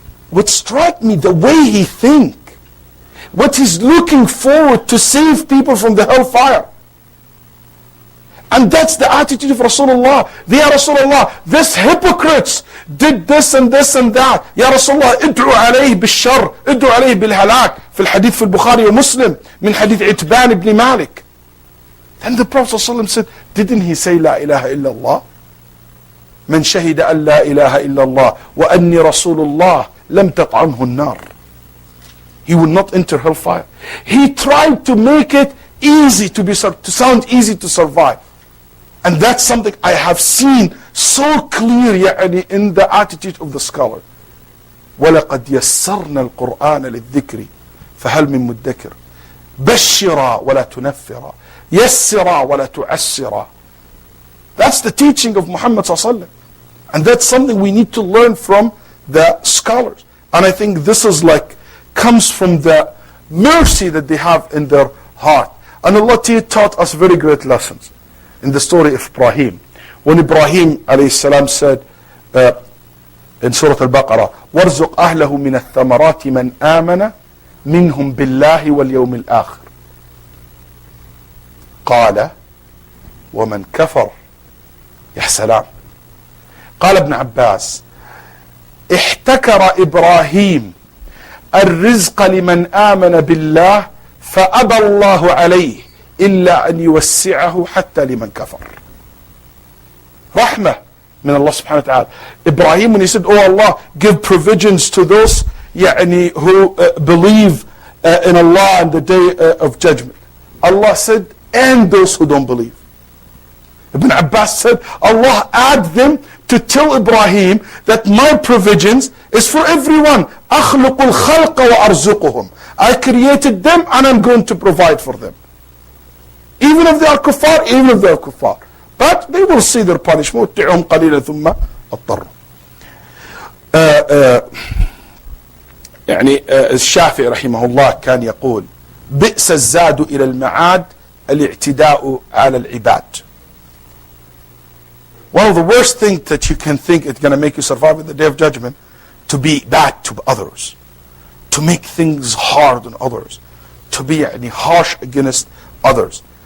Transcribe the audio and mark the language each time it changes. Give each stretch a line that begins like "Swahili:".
English: What struck me, the way he think, what he's looking forward to save people from the hellfire. And that's the attitude of Rasulullah. Ya Rasulullah, this hypocrites did this and this and that.
Arabic: Ya Rasulullah, id'u alayhi bil-shar, id'u alayhi bil-halak. في الحديث في البخاري ومسلم من حديث عتبان ibn Malik.
English: Then the Prophet ﷺ said, didn't he say La ilaha illallah?
Arabic: من شهد أن لا إله إلا الله وأني رسول الله لم تطعمه النار.
English: He will not enter hellfire. He tried to make it easy to sound easy to survive. And that's something I have seen so clear in the attitude of the scholar.
Arabic: وَلَقَدْ يَسَّرْنَا الْقُرْآنَ لِلذِّكْرِ فَهَلْ مِن مُدَّكِرٍ بَشِّرًا وَلَا تُنَفِّرًا يَسِّرًا وَلَا تُعَسِّرًا.
English: That's the teaching of Muhammad ﷺ. And that's something we need to learn from the scholars. And I think this is comes from the mercy that they have in their heart. And Allah taught us very great lessons. In the story of Ibrahim, when Ibrahim alayhi salam said in Surah Al-Baqarah,
Arabic: وَارْزُقْ أَهْلَهُ مِنَ الثَّمَرَاتِ مَنْ آمَنَ مِنْهُمْ بِاللَّهِ وَالْيَوْمِ الْآخِرِ قال ومن كفر. يا سلام. قال ابن عباس احتكر إبراهيم الرزق لمن آمن بالله فأبى الله عليه إلا أن يوسعه حتى لمن كفر. Rahmah من Allah subhanahu wa ta'ala.
English: Ibrahim, when he said, oh Allah, give provisions to those who believe in Allah and the day of judgment. Allah said, and those who don't believe. Ibn Abbas said, Allah add them to tell Ibrahim that my provisions is for everyone.
Arabic: أخلق الخلق وأرزقهم.
English: I created them and I'm going to provide for them. Even if they are kuffar, but they will see their punishment.
Arabic: متعهم قليلا ثم اضطروا. الشافعي رحمه الله كان يقول بئس الزاد إلى المعاد الاعتداء على العباد.
English: One of the worst things that you can think is going to make you survive in the day of judgment, to be bad to others, to make things hard on others, to be harsh against others.